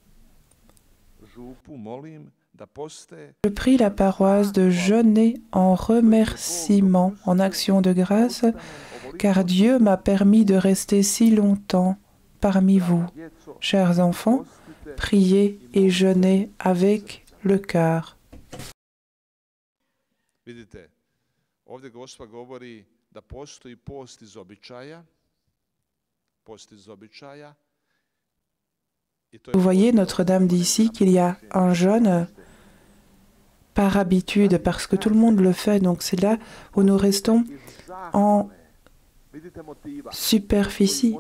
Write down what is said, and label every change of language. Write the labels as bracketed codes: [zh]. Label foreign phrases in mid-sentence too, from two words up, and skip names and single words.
[fr] Je prie la paroisse de jeûner en remerciement, en action de grâce, car Dieu m'a permis de rester si longtemps parmi vous. Chers enfants, priez et jeûnez avec le cœur. [hr] Vidite, ovdje Gospa govori da postoji post iz običaja. [fr] Vous voyez, Notre-Dame dit ici qu'il y a un jeûne par habitude, parce que tout le monde le fait. Donc c'est là où nous restons en superficie.